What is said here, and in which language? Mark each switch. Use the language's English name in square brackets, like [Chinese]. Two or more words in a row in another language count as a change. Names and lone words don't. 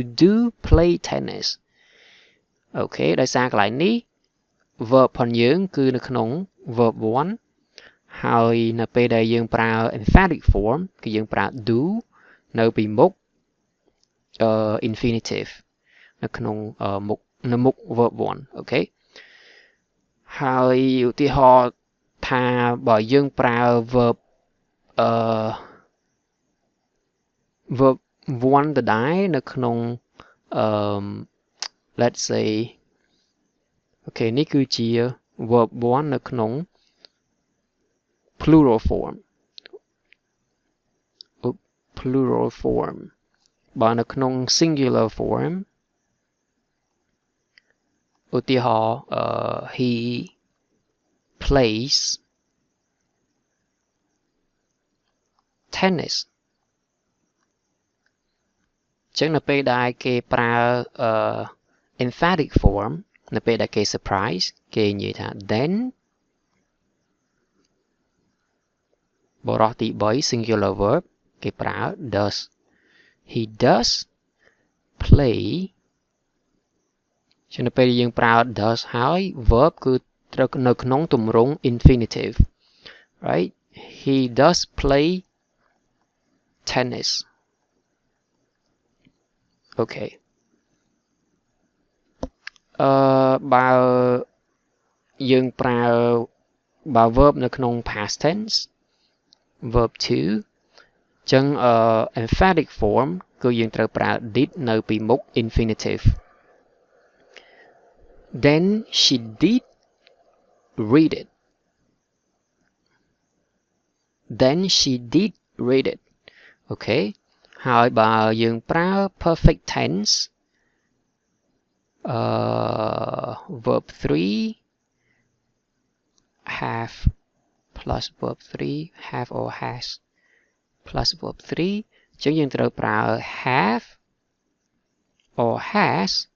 [English] do play tennis [Khmer] អូខេដោយសារកន្លែងនេះ verb ផងយើងគឺនៅក្នុង verb 1ហើយនៅពេលដែលយើងប្រើ [English] emphatic form [Khmer] គឺយើងប្រើ do នៅពីមុខinfinitive នៅក្នុងមុខ verb 1អូខេហើយឧទាហរណ៍ថាបើយើងប្រើ verb 1ដដែលនៅក្នុង [English] let's say [Khmer] អូខេនេះគឺជា verb 1នៅក្នុង [English] plural form [Khmer] បើនៅក្នុង [English] singular form [Khmer] ឧទាហរណ៍ [English] he plays tennis [Khmer] ចឹងនៅពេលដែលគេប្រើ [English] emphatic form [Khmer] នៅពេលដែលគេ surprise គេនិយាយថា then បរោះទី3 [English] singular verb [Khmer] គេប្រើ [English] does he does play [Khmer] ចឹងនៅពេលយើងប្រើ does ហើយ verb គឺត្រូវនៅក្នុងទម្រង់ [English] infinitive right he does play tennis [Khmer] អូខេ បើយើងប្រើបើ verb នៅក្នុង [English] past tense verb 2 [Khmer] ចឹង [English] emphatic form [Khmer] គឺយើងត្រូវប្រើ did នៅពីមុខ [English] infinitive then she did read it then she did read it [Khmer] អូខេហើយបើយើងប្រើ [English] perfect tense verb 3 have plus verb 3 have or has plus verb 3 [Khmer] ចឹងយើងត្រូវប្រើ [English] have or has